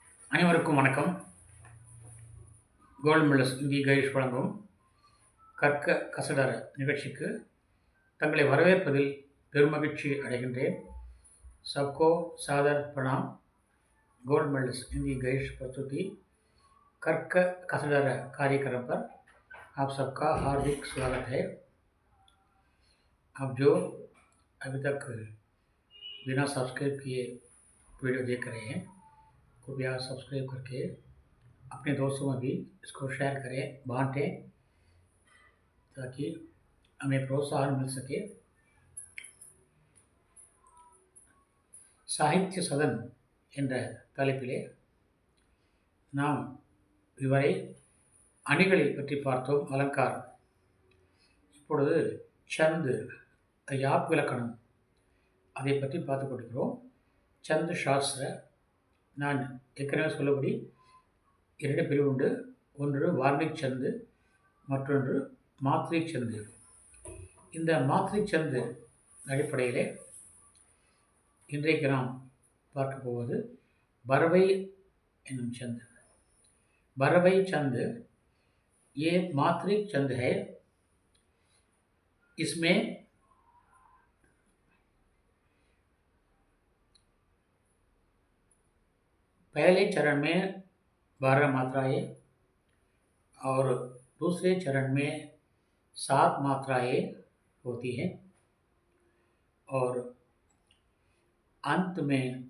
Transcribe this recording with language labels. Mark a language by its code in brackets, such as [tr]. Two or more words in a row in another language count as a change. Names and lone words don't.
[ta] அனைவருக்கும் வணக்கம். கோல்டு மெடல்ஸ் இந்திய கைஷ் வழங்கும் கற்க கசடர நிகழ்ச்சிக்கு தங்களை வரவேற்பதில் பெருமகிழ்ச்சி அடைகின்றேன். [hi] सबको सादर प्रणाम. गोल्ड मेडल्स हिंदी गैश प्रस्तुति कर्क कसडर कार्यक्रम पर आप सबका हार्दिक स्वागत है. आप जो अभी तक बिना सब्सक्राइब किए वीडियो देख रहे हैं, कृपया सब्सक्राइब करके अपने दोस्तों में भी इसको शेयर करें, बांटें, ताकि हमें प्रोत्साहन मिल सके. [ta] சாகித்ய சதன் என்ற தலைப்பிலே நாம் இதுவரை அணிகளை பற்றி பார்த்தோம், அலங்காரம். இப்பொழுது சந்து, யாப் இலக்கணம், அதை பற்றி பார்த்து கொண்டிருக்கிறோம். [hi] छंद शास्त्र, [ta] நான் ஏற்கனவே சொல்லபடி இரண்டு பிரிவு உண்டு. ஒன்று [hi] वार्णिक छंद, [ta] மற்றொன்று [hi] मात्रिक छंद. [ta] இந்த [hi] मात्रिक छंद [ta] அடிப்படையிலே இன்றைக்கு நாம் பார்க்க போவது பரவை என்னும் चंद. [hi] बरवई चंद ये मात्रिक चंद है. इसमें पहले चरण में 12 मात्राएं और दूसरे चरण में 7 मात्राएं होती हैं और अंत में